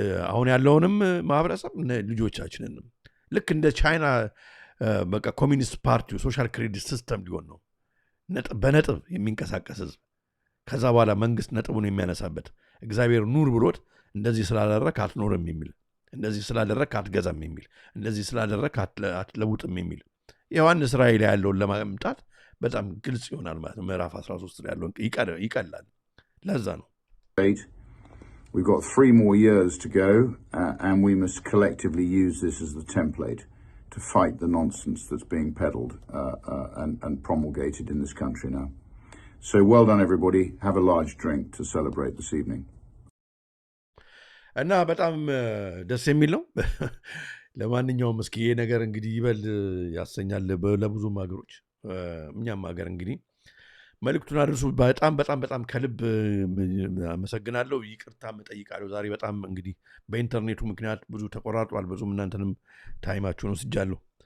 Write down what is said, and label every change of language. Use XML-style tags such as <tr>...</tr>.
<am>አሁን ያለውንም ማህበረሰብ ልጆቻችንንም ልክ እንደ ቻይና በቃ ኮሚኒስት ፓርቲው ሶሻል ክሬዲት ሲስተም ሊሆን ነው። በነጥብ የሚንቀሳቀስ ህዝብ ከዛ በኋላ መንግስት ነጥቡን የሚያነሳበት እግዚአብሔር ኑር ብሎት እንደዚህ ስላደረክ አትኖርም የሚል፣ እንደዚህ ስላደረክ አትገዛም የሚል፣ እንደዚህ ስላደረክ አትለውጥም የሚል ዮሐንስ ራእይ ላይ ያለውን ለማምጣት በጣም ግልጽ ይሆናል ማለት ነው። ምዕራፍ 13 ላይ ያለውን ይቀላል። ለዛ ነው</am> <en>we've got 3 more years to go, and we must collectively use this as the template to fight the nonsense that's being peddled and promulgated in this country now. So well done everybody. Have a large drink to celebrate this evening.</en> <am>እና በጣም ደስ የሚል ነው። ለማንኛውም እስኪ ይሄ ነገር እንግዲህ ይበል ያሰኛል ለብዙም ሀገሮች፣ እኛም ሀገር እንግዲህ መልእክቱን አድርሱ። በጣም በጣም በጣም ከልብ አመሰግናለሁ። ይቅርታም እጠይቃለሁ። ዛሬ በጣም እንግዲህ በኢንተርኔቱ ምክንያት ብዙ ተቆራርጧል። ብዙም እናንተንም ታይማችሁን ወስጃለሁ።</am>